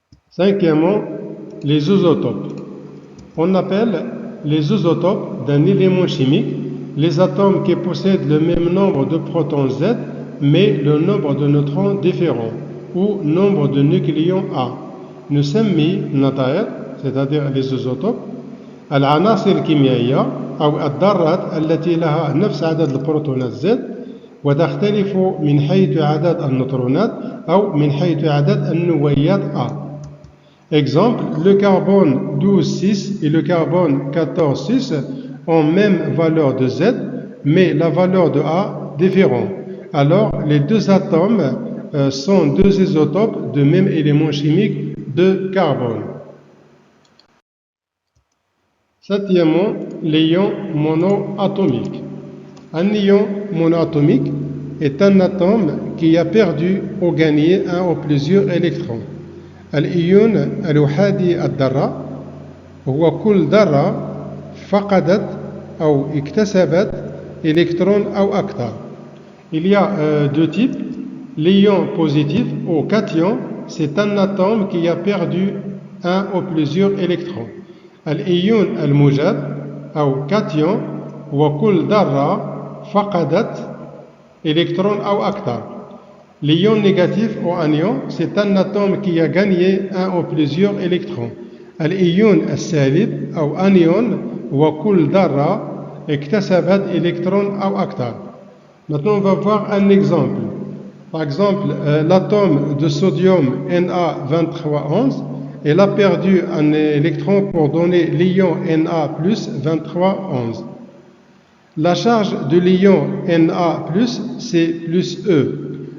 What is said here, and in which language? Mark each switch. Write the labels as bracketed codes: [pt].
[fr] Cinquièmement, les isotopes. On appelle les isotopes d'un élément chimique les atomes qui possèdent le même nombre de protons Z mais le nombre de neutrons différent ou nombre de nucléons A. [ar] نسمي النظائر [fr] c'est-à-dire les isotopes [ar] العناصر الكيميائية أو الذرات التي لها نفس عدد البروتونات Z وتختلف من حيث عدد النيوترونات أو من حيث عدد النوويات A. [fr] Exemple, le carbone 12,6 et le carbone 14,6 ont même valeur de Z mais la valeur de A différente. Alors les deux atomes sont deux isotopes de même élément chimique de carbone. Septièmement, l'ion monoatomique. Un ion monoatomique est un atome qui a perdu ou gagné un ou plusieurs électrons. [ar] الإيون الأحادي الذرة هو كل ذرة فقدت أو اكتسبت électrons أو أكثر. [fr] Il y a deux types. L'ion positif ou cation, c'est un atome qui a perdu un ou plusieurs électrons. [ar] الإيون الموجب أو cation هو كل ذرة فقدت électrons أو أكثر. [fr] L'ion négatif ou anion, c'est un atome qui a gagné un ou plusieurs électrons. [ar] الإيون السالب أو anion هو كل ذرة اكتسبت électrons أو أكثر. [fr] Maintenant, on va voir un exemple. Par exemple, l'atome de sodium Na2311, elle a perdu un électron pour donner l'ion Na plus 2311. La charge de l'ion Na plus, c'est plus E.